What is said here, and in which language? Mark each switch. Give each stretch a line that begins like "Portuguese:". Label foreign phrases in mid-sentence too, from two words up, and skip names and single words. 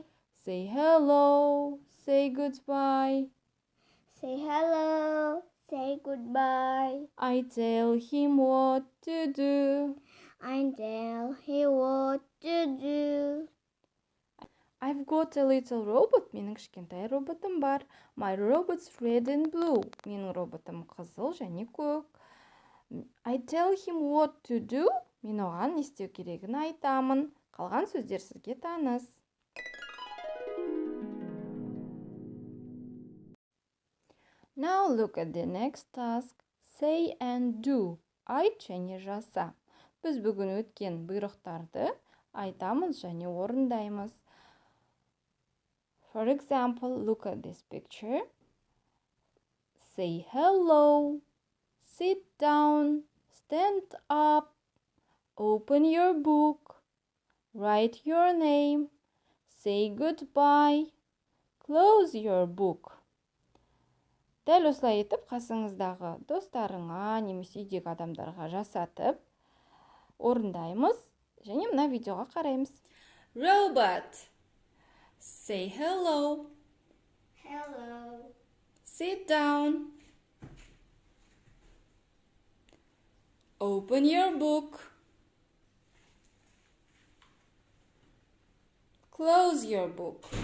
English: Say hello, say goodbye. Say hello, say goodbye. I tell him what to do. I tell him what to do. I've got a little robot.
Kazakh: Менің кішкентай роботым бар.
English: My robot's red and blue.
Kazakh: Менің роботым қызыл және көк.
English: I tell him what to do.
Kazakh: Мен оған не істеу керегін айтамын. Қалған сөздер сізге таныс.
English: Now look at the next task. Say and do.
Kazakh: Айт және жаса. Біз бүгін өткен бұйрықтарды айтамыз және орындаймыз.
English: For example, look at this picture. Say hello. Sit down. Stand up. Open your book. Write your name. Say goodbye. Close your book.
Kazakh: Дәл осылай етіп, қасыңыздағы достарыңа, немесе үйдегі адамдарға жасатып, орындаймыз, және мына видеоға қараймыз.
English: Robot. Say hello. Hello. Sit down. Open your book. Close your book.